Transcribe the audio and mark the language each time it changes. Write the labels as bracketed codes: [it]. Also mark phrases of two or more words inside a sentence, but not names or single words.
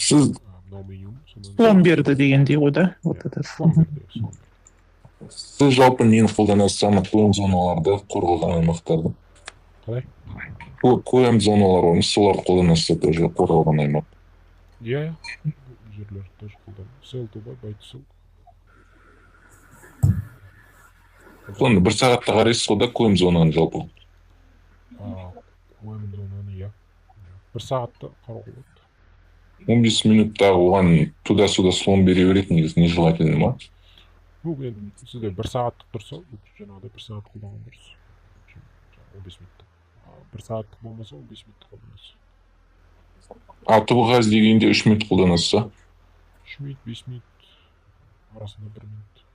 [kk] Слом берді дегендей ғой да? Слом берді. Сіз жалпы нені қолданасыз, ана қойым зоналарды, қорғалған аймақтарды? Қалай? Қойым зоналар бар, соларды қолданасыз, тоже қорғалған аймақ. Иә, жерлерді тоже қолданасыз. [en] Sell to buy, buy to sell. [kk] Сонда бір сағатта қарайсыз ғой да қойым зонаны жалпы? Қойым зонаны, иә. Бір сағатта қарауға болады. 15 минуттағы оған [ru] туда-сюда [kk] слом бере береді, негізі нежелательно ма? Бұл енді сізде бір сағаттық тұрса, жаңағыдай бір сағат қолданған дұрыс. 15 минутта. Бір сағаттық болмаса 15 минутта қолданасыз. Тұбыға іздегенде 3 минут қолданасыз, 3 минут, 5 минут, арасында 1 минут.